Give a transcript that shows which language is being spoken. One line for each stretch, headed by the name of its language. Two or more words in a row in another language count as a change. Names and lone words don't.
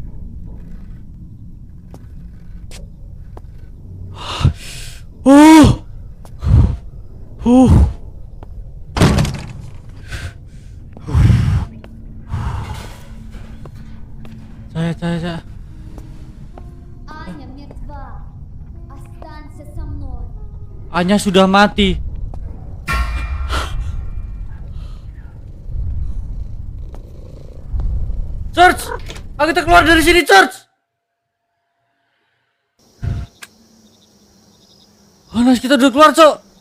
Indonesian: Uh. Saya.
Russian: Аня мертва. Останься со мной.
Indonesian: Anya sudah mati. George, ayo kita keluar dari sini, George. Oh, nice, kita udah keluar, Cok.